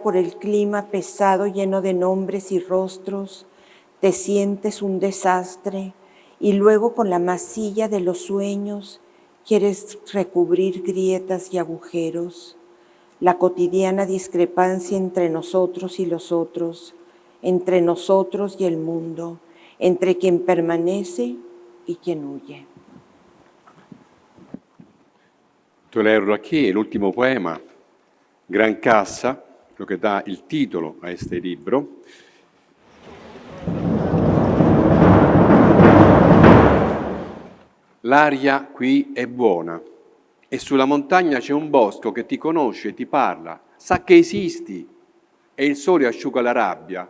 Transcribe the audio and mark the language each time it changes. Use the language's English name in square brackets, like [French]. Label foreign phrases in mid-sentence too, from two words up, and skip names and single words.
[Spanish] por el clima pesado lleno de nombres y rostros, te sientes un desastre y luego con la masilla de los sueños quieres recubrir grietas y agujeros, la cotidiana discrepancia entre nosotros y los otros, entre nosotros y el mundo, entre quien permanece y quien huye. Tu leerlo aquí, [Italian] l'ultimo poema, Gran Cassa, lo che dà il titolo a questo libro. L'aria qui è buona e sulla montagna c'è un bosco che ti conosce, ti parla, sa che esisti e il sole asciuga la rabbia.